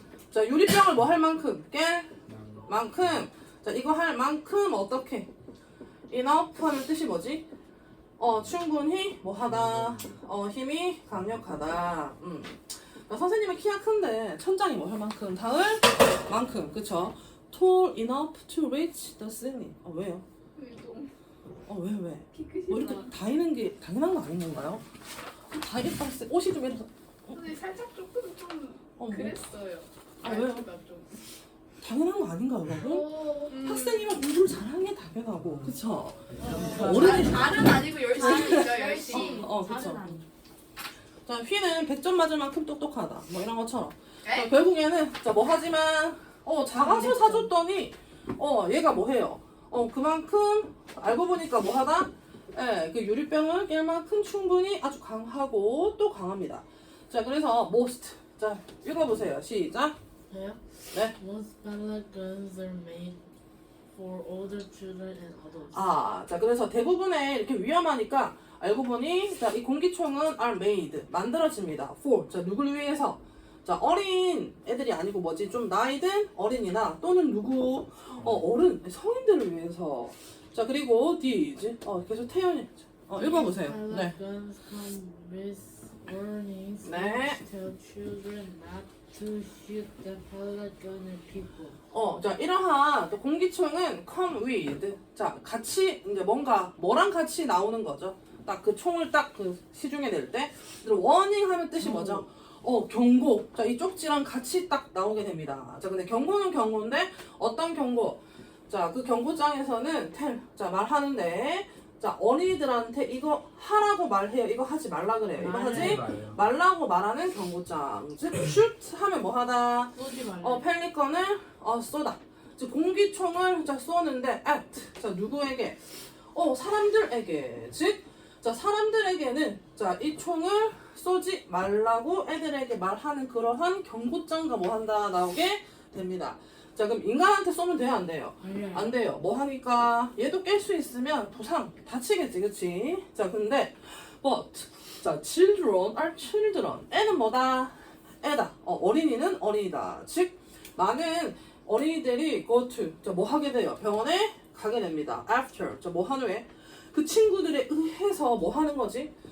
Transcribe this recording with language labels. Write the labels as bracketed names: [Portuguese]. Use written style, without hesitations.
[Korean] 자, 유리병을 뭐 할 만큼, 깰 만큼. 자, 이거 할 만큼 어떻게? enough 하는 뜻이 뭐지? 충분히 뭐 하다, 힘이 강력하다. 선생님은 키가 큰데 천장이 뭐 할 만큼 닿을 만큼, 그쵸? [English] tall enough to reach the ceiling. [Korean] 왜요? 왜? 뭐 이렇게 다니는 게 당연한 거 아닌 건가요? 다이겠다 했을 때 옷이 좀 이래서 근데 살짝 조금 좀 그랬어요. 왜요? 좀. 당연한 거 아닌가요, 여러분? 학생이면 공부를 잘하는 게 당연하고, 그쵸? 잘은 아니고 열심히니까 열심히. 그쵸. 자, 휘는 100점 맞을 만큼 똑똑하다. 뭐 이런 것처럼. 자, 에? 결국에는, 자, 뭐 하지만, 작아서 사줬더니, 얘가 뭐 해요? 그만큼, 알고 보니까 뭐 하다? 그 유리병을 깰 만큼 충분히 아주 강하고 또 강합니다. 자, 그래서 most. 자, 읽어보세요. 시작. 저요? 네. [English] Most pellet guns are made for older children and adults. [Korean] 자, 그래서 대부분의 이렇게 위험하니까 알고 보니, 자, 이 공기총은 are made, 만들어집니다. for, 자, 누굴 위해서? 자, 어린 애들이 아니고 뭐지? 좀 나이 든 어린이나 또는 누구? 어른, 성인들을 위해서. 자, 그리고 these, 계속 태연이, 읽어보세요. 네. [English] Pellet guns come with warnings [Korean] 네. [English] which tell children not to shoot the pellet gun at people. [Korean] 자, 이러한 또 공기총은 come with. 자, 같이, 이제 뭐랑 같이 나오는 거죠. 딱 그 총을 딱 그 시중에 낼 때. 워닝 하면 뜻이 뭐죠? 경고. 자, 이 쪽지랑 같이 딱 나오게 됩니다. 자, 근데 경고는 경고인데, 어떤 경고? 자, 그 경고장에서는 자, 말하는데, 자, 어린이들한테 이거 하라고 말해요. 이거 하지 말라 그래요. 이거 하지 말라고 말하는 경고장. 즉, shoot 하면 뭐 하다? 쏘지 말래. 펠리컨을 쏘다. 즉, 공기총을 자, 쏘는데 at. 자, 누구에게? 사람들에게. 즉, 자, 사람들에게는 자, 이 총을 쏘지 말라고 애들에게 말하는 그러한 경고장과 뭐 한다 나오게 됩니다. 자, 그럼 인간한테 쏘면 돼요, 안 돼요? 안 돼요. 뭐 하니까 얘도 깰 수 있으면 부상 다치겠지, 그치? 자, 근데 but 자, [English] children are children. [Korean] 애는 뭐다? 애다. 어린이는 어린이다. 즉 많은 어린이들이 go to 자, 뭐 하게 돼요? 병원에 가게 됩니다. after 자, 뭐 한 후에 그 친구들에 의해서 뭐 하는 거지?